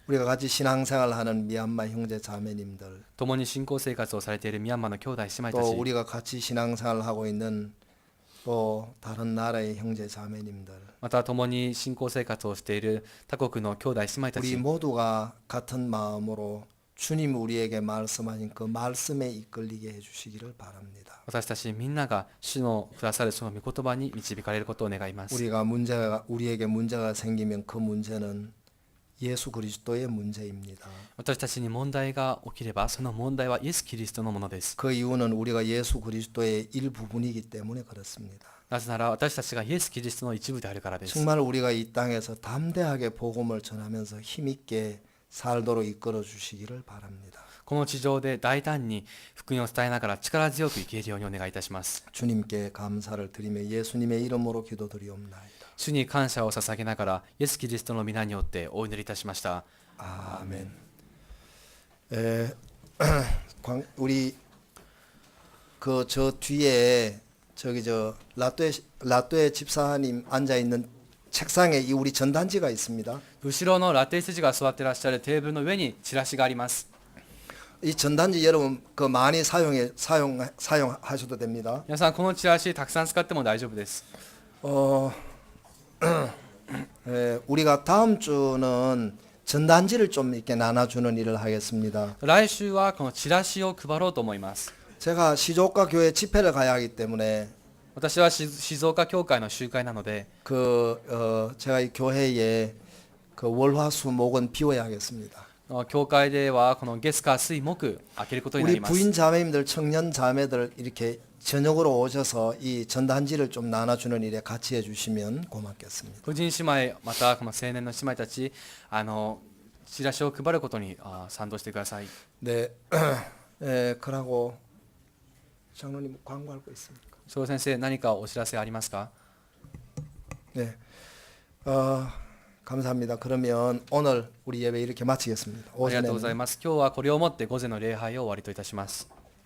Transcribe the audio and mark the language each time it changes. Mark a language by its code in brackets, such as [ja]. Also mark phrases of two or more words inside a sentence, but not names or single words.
[ko] 우리가 같이 신앙생활하는 미얀마 형제 자매님들 [ja] 共に信仰生活をされているミャンマーの兄弟姉妹た [ko] 또 [ja] ち、 [ko] 우리가 같이 신앙생활하고 있는 또 다른 나라의 형제 자매님들 [ja] また共に信仰生活をしている他国の兄弟姉妹た [ko] 우리 [ja] ち、 [ko] 모두가 같은 마음으로 주님 우리에게 말씀하신 그 말씀에 이끌리게 해주시기를 바랍니다. [ja] 私たちみんなが主のくださるその御言葉に導かれることを願います。 [ko] 우리에게 문제가 생기면 그 문제는 예수 그리스도의 문제입니다. [ja] 私たちに問題が起きれば、その問題はイエス・キリストのものです。 [ko] 그 이유는 우리가 예수 그리스도의 일부분이기 때문에 그렇습니다. [ja] なぜなら私たちがイエス・キリストの一部であるからです。 [ko] 정말 우리가 이 땅에서 담대하게 복음을 전하면서 힘있게 살도록 이끌어 주시기를 바랍니다. [ja] この地上で大胆に福音を伝えながら力強く生きれるようにお願いいたします。 [ko] 주님께 감사를 드리며 예수님의 이름으로 기도드리옵나이다. [ja] 主に感謝を捧げながら、イエス・キリストの皆によってお祈りいたしました。 [ko] 아멘. 우리 그 저 뒤에 저기 저 라떼 집사님 앉아 있는 책상에 이 우리 전단지가 있습니다. [ja] 後ろのラテイスジが座っていらっしゃるテーブルの上にチラシがあります。 [ko] 이 전단지 여러분 그 많이 사용하셔도 됩니다. [ja] 皆さん、このチラシたくさん使っても大丈夫です。 [ko] 우리가 다음 주는 전단지를 좀 이렇게 나눠주는 일을 하겠습니다. [ja] 来週はこのチラシを配ろうと思います。 [ko] 제가 시조카 교회 집회를 가야 하기 때문에 [ja] 私は静岡教会の集会なので、 [ko] 제가 이 교회에 그 월화수목은 비워야 하겠습니다. [ja] 教会ではこの月火水木開けることにな [ko] 우리 [ja] ります。 [ko] 부인 자매님들 청년 자매들 이렇게 저녁으로 오셔서 이 전단지를 좀 나눠주는 일에 같이 해주시면 고맙겠습니다. [ja] 婦人姉妹、またこの青年の姉妹たち、チラシを配ることに賛同してください。 [ko] 네, 그러고 장로님 광고할 거 있습니까? [ja] 翔先生、何かお知らせありますか？ [ko] 네, 감사합니다. 그러면 오늘 우리 예배 이렇게 마치겠습니다. [ja] ありがとうご [ko] 오전에는 [ja] ざいます。今日はこれをもって午前の礼拝を終わりといたします。